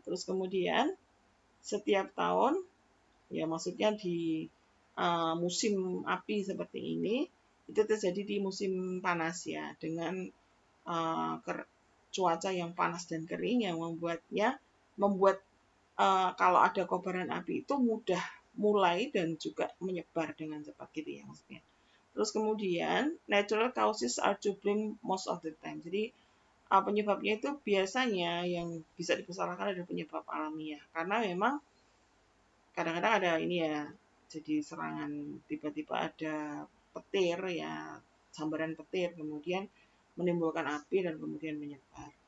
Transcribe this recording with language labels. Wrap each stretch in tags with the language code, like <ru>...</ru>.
<id>Terus kemudian setiap tahun ya, maksudnya di musim api seperti ini itu terjadi di musim panas ya, dengan cuaca yang panas dan kering yang membuat kalau ada kobaran api itu mudah mulai dan juga menyebar dengan cepat gitu ya maksudnya.</id> <en>Terus kemudian natural causes are to blame most of the time.</en> <id>Jadi penyebabnya itu biasanya yang bisa dipersalahkan adalah penyebab alamiah, karena memang kadang-kadang ada ini ya, jadi serangan tiba-tiba ada petir ya, sambaran petir kemudian menimbulkan api dan kemudian menyebar.</id>